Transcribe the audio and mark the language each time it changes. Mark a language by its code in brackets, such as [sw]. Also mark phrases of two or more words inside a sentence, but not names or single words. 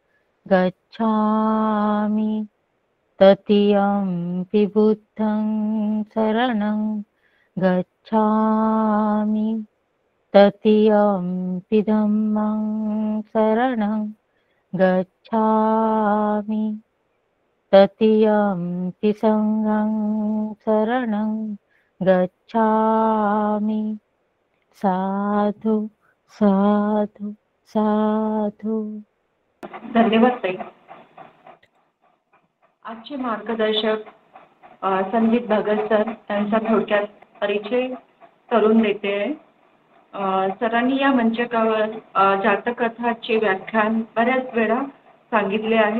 [pi] गच्छामि, तृतीयंपि बुद्धं शरणं गच्छामि, तृतीयंपि धम्मं शरणं गच्छामि, तृतीयंपि संघं शरणं गच्छामि. साधु साधु साधु. [mr] धन्यवाद ताई. आजचे मार्गदर्शक संदीप भगत सर यांचा थोडक्यात परिचय करून देते. सरांनी या मंचकावर जातककथाचे व्याख्यान बऱ्याच वेळा सांगितले आहे.